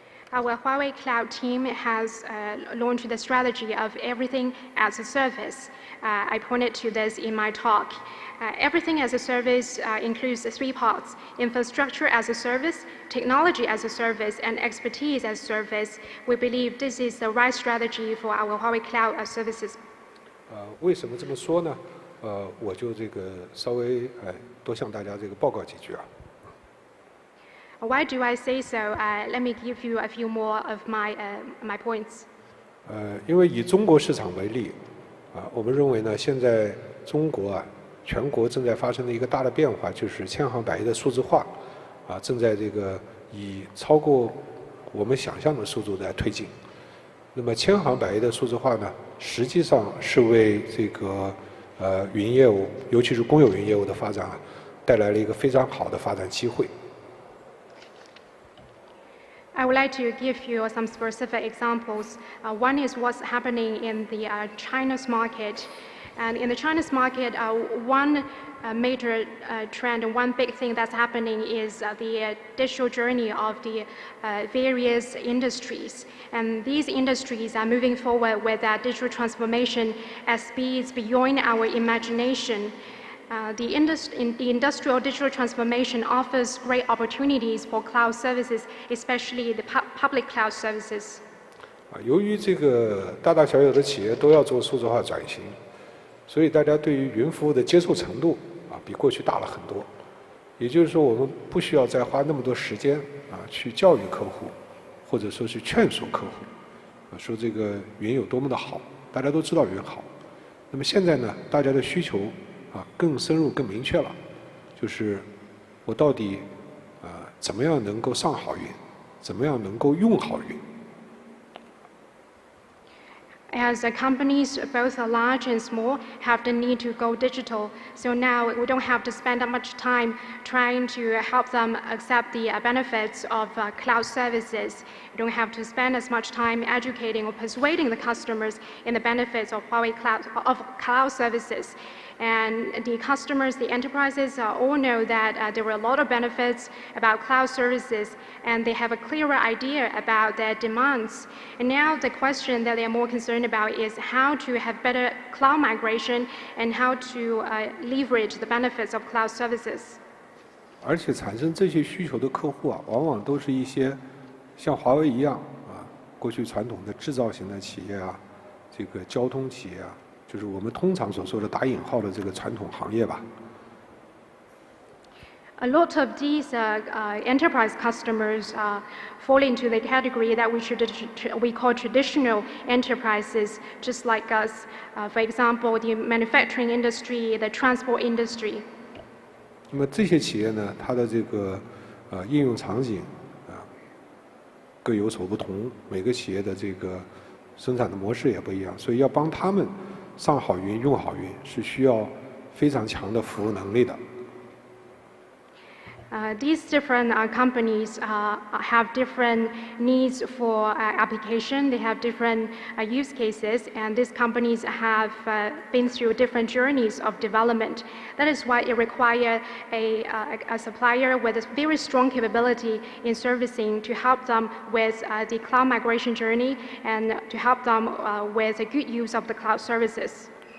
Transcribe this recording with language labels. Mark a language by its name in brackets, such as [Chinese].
[English] Our Huawei Cloud team has launched the strategy of everything as a service. I pointed to this in my talk. Everything as a service includes 3 parts: infrastructure as a service, technology as a service, and expertise as a service. We believe this is the right strategy for our Huawei Cloud services. [Chinese] 为什么这么说呢？我就这个稍微多向大家这个报告几句啊。 [English] Why do I say so? Let me give you a few more of my points. [Chinese] 因为以中国市场为例，我们认为呢，现在中国全国正在发生的一个大的变化，就是千行百业的数字化，正在这个以超过我们想象的速度在推进。那么千行百业的数字化呢，实际上是为这个云业务，尤其是公有云业务的发展带来了一个非常好的发展机会。 [English] I would like to give you some specific examples. One is what's happening in the China's market. And in the China's market, one major trend and one big thing that's happening is the digital journey of the various industries. And these industries are moving forward with that digital transformation at speeds beyond our imagination. The industrial digital transformation offers great opportunities for cloud services, especially the public cloud services. [Chinese] 由于这个大大小小的企业都要做数字化转型，所以大家对于云服务的接受程度比过去大了很多。也就是说，我们不需要再花那么多时间去教育客户，或者说是劝说客户，说这个云有多么的好，大家都知道云好。那么现在呢，大家的需求更深入、更明确了，就是我到底怎么样能够上好云，怎么样能够用好云。 [English] As companies, both large and small, have the need to go digital. So now we don't have to spend that much time trying to help them accept the benefits of cloud services. You don't have to spend as much time educating or persuading the customers in the benefits of Huawei cloud services. And the customers, the enterprises all know that there are a lot of benefits about cloud services, and they have a clearer idea about their demands. And now the question that they're more concerned about is how to have better cloud migration and how to leverage the benefits of cloud services. [Chinese] 而且产生这些需求的客户往往都是一些像华为一样过去传统的制造型的企业这个交通企业就是我们通常所说的打引号的这个传统行业吧。 [English] A lot of these enterprise customers fall into the category that we call traditional enterprises, just like us. For example, the manufacturing industry, the transport industry. [Chinese] 那么这些企业呢，它的这个应用场景各有所不同，每个企业的这个生产的模式也不一样，所以要帮他们上好云、用好云，是需要非常强的服务能力的。 [English] These different companies have different needs for application. They have different use cases, and these companies have been through different journeys of development. That is why it requires a supplier with a very strong capability in servicing to help them with the cloud migration journey and to help them with a good use of the cloud services.